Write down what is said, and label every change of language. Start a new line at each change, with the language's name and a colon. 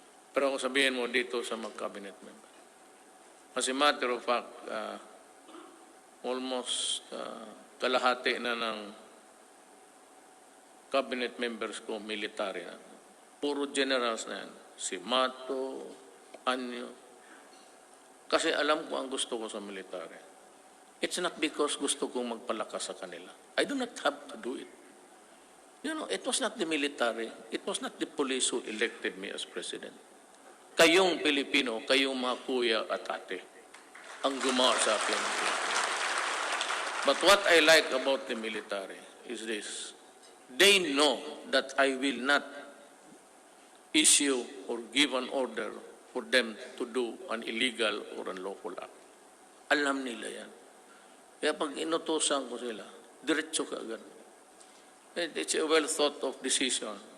Filipino: Pero kung sabihin mo dito sa mga cabinet member.
English: As a matter of fact, almost
Filipino: kalahati na ng
English: cabinet members ko, military na.
Filipino: Puro generals na yan. Si Mato, Anyo. Kasi alam ko ang gusto ko sa military.
English: It's not because
Filipino: gusto kong magpalakas sa kanila.
English: I do not have to do it. You know, it was not the military. It was not the police who elected me as president.
Filipino: Kayong Pilipino, kayong mga kuya at ate, ang gumawa sa akin.
English: But what I like about the military is this. They know that I will not issue or give an order for them to do an illegal or unlawful act.
Filipino: Alam nila yan. Kaya pag inutusan ko sila, diretso ka agad.
English: It's a well thought of decision.